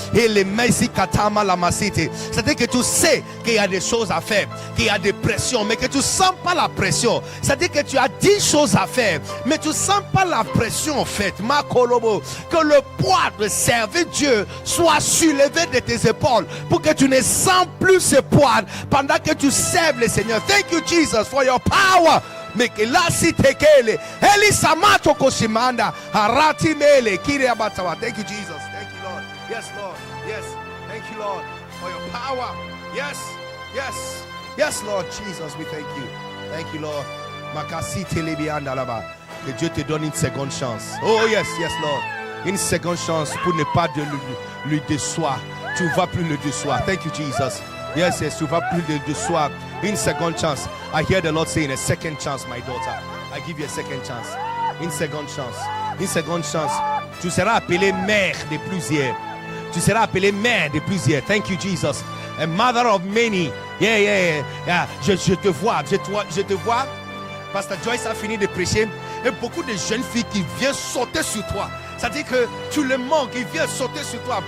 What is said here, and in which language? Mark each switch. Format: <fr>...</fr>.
<fr>Et les Messi Katama Lamasite. C'est-à-dire que tu sais qu'il y a des choses à faire, qu'il y a des pressions, mais que tu ne sens pas la pression. C'est-à-dire que tu as 10 choses à faire, mais tu ne sens pas la pression en fait. Makolobo. Que le poids de servir Dieu soit soulevé de tes épaules pour que tu ne sens plus ce poids pendant que tu serves le Seigneur.</fr> <en>Thank you, Jesus, for your power. Mekelasi tekele Elisamato koshimanda harati mele kiriabatawa. Thank you, Jesus. Thank you, Lord. Yes, Lord. Yes. Thank you, Lord, for your power. Yes, Lord Jesus, we thank you. Thank you, Lord. Makasi telebianda laba.</en> <fr>Que Dieu te donne une seconde chance.</fr> <en>Oh yes, Lord.</en> <fr>Une seconde chance pour ne pas lui décevoir. Tu ne vas plus le décevoir.</fr> <en>Thank you, Jesus.</en> <fr>Yes, tu ne vas plus le décevoir. Une seconde chance.</fr> <en>I hear the Lord saying, a second chance, my daughter. I give you a second chance.</en> <fr>Une seconde chance. Une seconde chance. Tu seras appelée mère de plusieurs. Tu seras appelée mère de plusieurs.</fr> <en>Thank you, Jesus. A mother of many. Yeah.</en> <fr>Je te vois. Je te vois. Pastor Joyce a fini de prêcher. Et beaucoup de jeunes filles qui viennent sauter sur toi. C'est-à-dire que tu le manques, ils viennent sauter sur toi.</fr>